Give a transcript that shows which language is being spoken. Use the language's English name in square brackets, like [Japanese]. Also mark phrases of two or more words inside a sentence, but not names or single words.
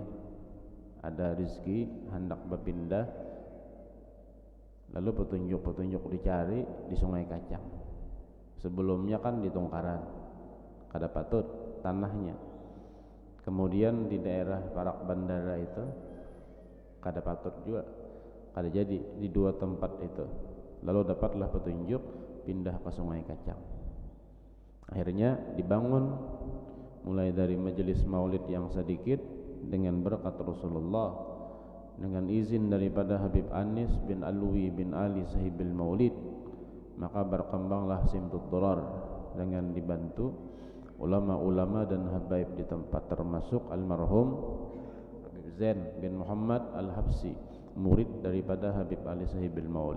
[Indonesian] Ada rizki hendak berpindah, lalu petunjuk dicari di Sungai Kacang. [Banjar] Sebelumnya kan di Tongkaran, kada patut tanahnya. Kemudian di daerah Parak Bandara itu kada patut juga, kada jadi di dua tempat itu. [Indonesian] Lalu dapatlah petunjuk pindah ke Sungai Kacang. Akhirnya dibangun mulai dari majelis maulid yang sedikit dengan berkat Rasulullah, dengan izin daripada Habib Anis bin Alwi bin Ali [Arabic] صاحب المولد, [Indonesian] maka berkembanglah Simtud Durar dengan dibantu ulama-ulama dan habaib di tempat, termasuk almarhum Habib Zain bin Muhammad Al-Habsi, murid daripada Habib Ali [Arabic] صاحب المولد.